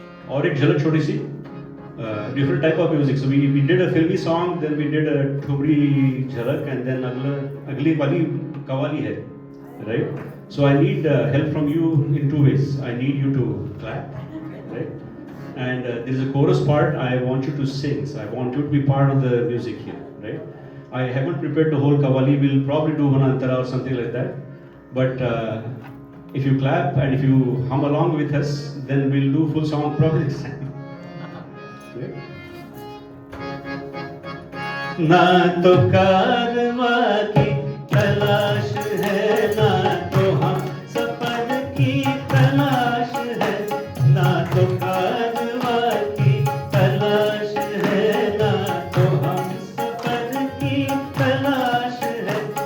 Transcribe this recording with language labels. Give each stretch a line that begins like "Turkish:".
Hindi: और एक झलक छोटी सी,
English: different type of music. So we did a filmy song, then we did a
Hindi: thumri झलक,
English: and then
Hindi: अगली वाली कवाली है,
English: right? So I need help from you in two ways. I need you to clap, right? And there is a chorus part. I want you to sing. So I want you to be part of the music here, right? I haven't prepared the whole kawali. We'll probably do one antara or something like that. But if you clap and if you hum along with us, then we'll do full song probably this time. Okay?
Hindi: ना तो कारवा की तलाश है, ना तो हम सफर की तलाश है, ना तो कारवा की तलाश है, ना तो हम सफर की तलाश है,